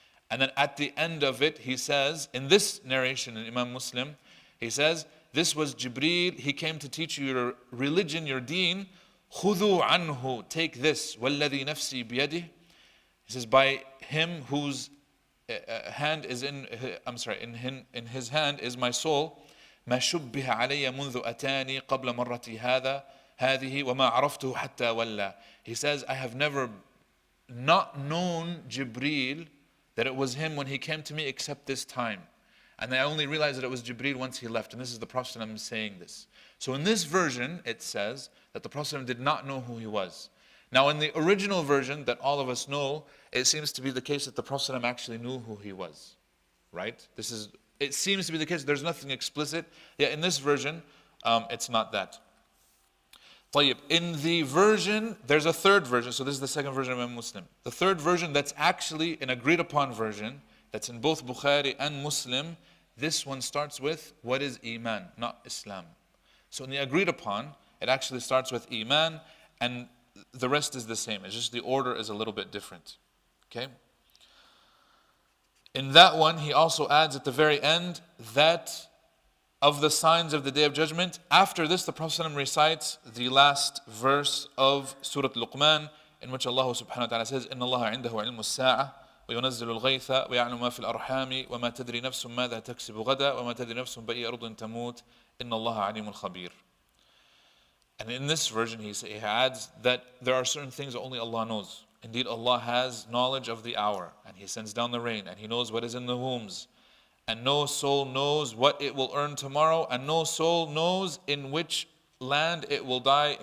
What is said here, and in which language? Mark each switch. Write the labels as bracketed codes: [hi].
[en] And then at the end of it, he says, in this narration in Imam Muslim, he says, this was Jibreel, he came to teach you your religion, your deen. [ar] خُذُوا عَنْهُ, [en] take this. [ar] وَالَّذِي نَفْسِي بِيَدِهِ. [en] He says, by him whose hand is in his hand is my soul. [ar] ما شُبِّهَ عَلَيَّ منذ أتاني قبل مرتي هذه وما عرفته حتى ولى. [en] He says, I have never not known Jibreel, that it was him when he came to me, except this time. And I only realized that it was Jibreel once he left. And this is the Prophet ﷺ saying this. So in this version, it says that the Prophet ﷺ did not know who he was. Now in the original version that all of us know, it seems to be the case that the Prophet ﷺ actually knew who he was. Right? It seems to be the case. There's nothing explicit. Yeah, in this version, it's not that. طيب, in the version, there's a third version. So this is the second version of Imam Muslim. The third version that's actually an agreed upon version, that's in both Bukhari and Muslim, this one starts with, what is iman, not Islam. So in the agreed upon, it actually starts with iman, and the rest is the same. It's just the order is a little bit different. Okay? In that one, he also adds at the very end that of the signs of the Day of Judgment. After this, the Prophet ﷺ recites the last verse of Surah Luqman, in which Allah subhanahu wa ta'ala says, [ar] إِنَّ اللَّهَ عِنْدَهُ عِلْمُ السَّاعَةِ وَيُنَزِّلُ الْغَيْثَ وَيَعْلَمُ مَا فِي الْأَرْحَامِ وَمَا تَدْرِي نَفْسٌ مَاذَا تَكْسِبُ غَدًا وَمَا تَدْرِي نَفْسٌ بَأَيِّ أَرْضٍ تَمُوتُ إِنَّ اللَّهَ عَلِيمٌ خَبِيرٌ. [en] And in this version, he adds that there are certain things that only Allah knows. Indeed, Allah has knowledge of the hour, and He sends down the rain, and He knows what is in the wombs. And no soul knows what it will earn tomorrow, and no soul knows in which land it will die.